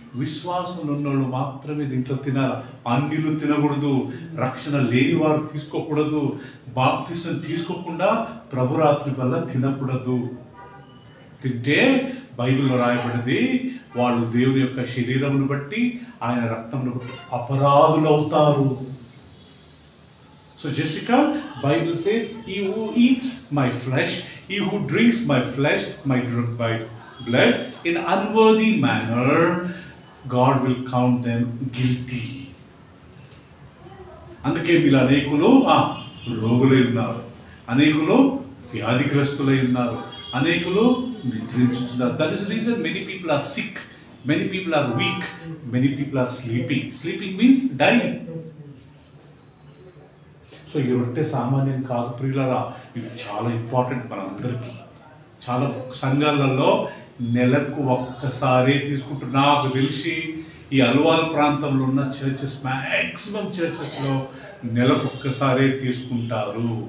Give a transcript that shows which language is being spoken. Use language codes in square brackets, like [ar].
[te] విశ్వాసం ఉన్నోళ్ళు మాత్రమే దీంట్లో తినాలి. అన్యులు తినకూడదు, రక్షణ లేని వారు తీసుకోకూడదు, బాప్తిసం తీసుకోకుండా ప్రభురాత్రి వల్ల తినకూడదు. తింటే బైబిల్లో రాయబడింది, వాళ్ళు దేవుని యొక్క శరీరమును బట్టి ఆయన రక్తమును బట్టి అపరాధులు అవుతారు. [en] So Jessica, Bible says, he who eats my flesh, he who drinks my flesh, might drink my blood in unworthy manner, God will count them guilty. [te] అందుకే వీళ్ళు అనేకులు రోగులై ఉన్నారు, అనేకులు వ్యాధిగ్రస్తులై ఉన్నారు, అనేకులు నిద్రించుతున్నారు. [en] That is the reason many people are sick, many people are weak, many people are sleeping. Sleeping means dying. [te] So ఈ రొట్టె సామాన్యం కాదు ప్రియులారా, ఇది చాలా ఇంపార్టెంట్ మనందరికీ. చాలా సంఘాలలో నెలకు ఒక్కసారే తీసుకుంటారు. నాకు తెలిసి ఈ అల్వాల్ ప్రాంతంలో ఉన్న చర్చెస్, మ్యాక్సిమం చర్చెస్లో నెలకు ఒక్కసారే తీసుకుంటారు.